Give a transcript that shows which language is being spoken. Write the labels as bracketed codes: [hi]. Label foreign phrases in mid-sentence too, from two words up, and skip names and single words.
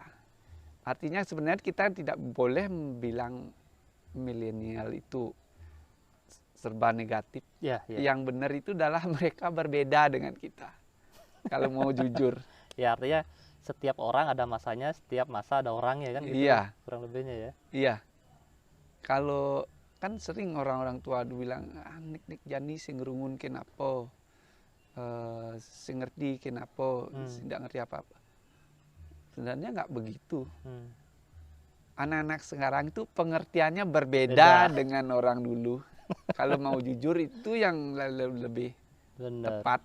[id] Artinya sebenarnya kita tidak boleh bilang milenial itu serba negatif. Ya. Yang benar itu adalah mereka berbeda dengan kita. Kalau mau jujur. Ya artinya setiap orang ada masanya, setiap masa ada orangnya kan gitu. Iya. Kurang lebihnya ya. Iya. Kalau kan sering orang-orang tua bilang, [ban] nik jani sing ngerungun kenapa, sing ngerti kenapa, [id] tidak ngerti apa-apa. Sebenarnya nggak begitu. Anak-anak sekarang itu pengertiannya berbeda dengan orang dulu. Kalau mau jujur itu yang lebih tepat.